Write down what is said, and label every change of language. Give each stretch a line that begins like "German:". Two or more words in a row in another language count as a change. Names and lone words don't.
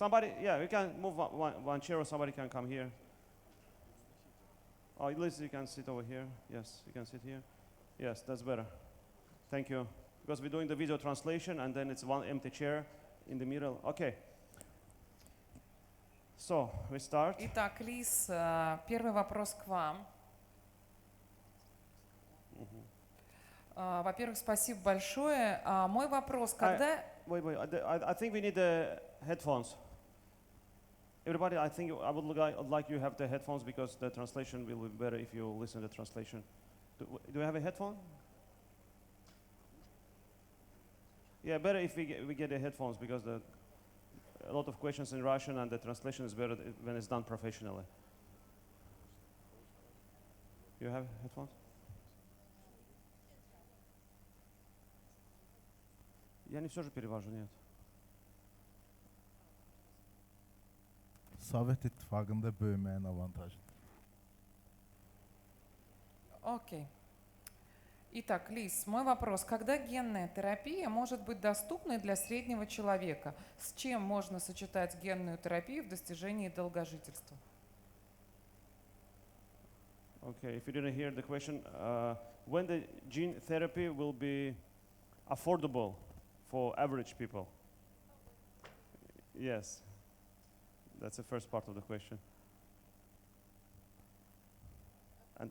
English: Somebody, yeah, we can move one chair, or somebody can come here. Oh, at least you can sit over here. Yes, you can sit here. Yes, that's better. Thank you. Because we're doing the video translation, and then it's one empty chair in the middle. Okay. So, we start.
Russian: Итак, Лиз, первый вопрос к вам. Во-первых, спасибо большое. Мой вопрос, когда...
English: Wait, I think we need the headphones. Everybody, I think I would like you have the headphones, because the translation will be better if you listen to the translation. Do you have a headphone? Yeah, better if we get the headphones, because a lot of questions in Russian, and the translation is better when it's done professionally. You have headphones?
Russian: Я не все же перевожу, нет. Sovyet İttifakı'nda bölmeyen avantajlı. Окей. Итак, Лиз, мой вопрос. Когда генная терапия может быть доступной для среднего человека? С чем можно сочетать генную терапию в достижении долгожительства?
English: Okay, if you didn't hear the question, when the gene therapy will be affordable for average people? Yes, that's the first part of the question. And